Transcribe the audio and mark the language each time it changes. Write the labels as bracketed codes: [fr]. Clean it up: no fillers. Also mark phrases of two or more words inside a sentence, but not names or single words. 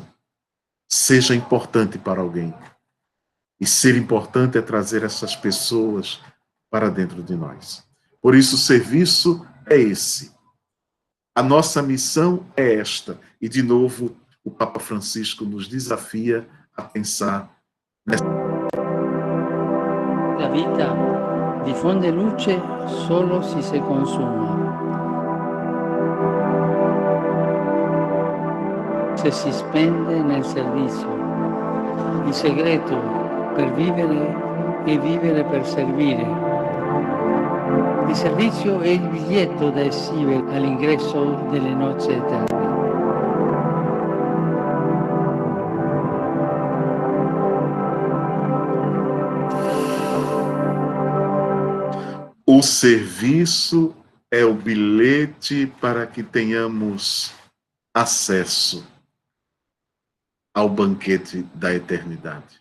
[pt] Seja importante para alguém. E ser importante é trazer essas pessoas para dentro de nós. Por isso, o serviço é esse. A nossa missão é esta. E, de novo, o Papa Francisco nos desafia a pensar nessa. [it] La vita diffonde luce solo se si consuma. Se si spende nel servizio. Il segreto per vivere è vivere per servire. Il servizio è il biglietto da esibire all'ingresso delle nozze eterne. [pt] O serviço é o bilhete para que tenhamos acesso ao banquete da eternidade.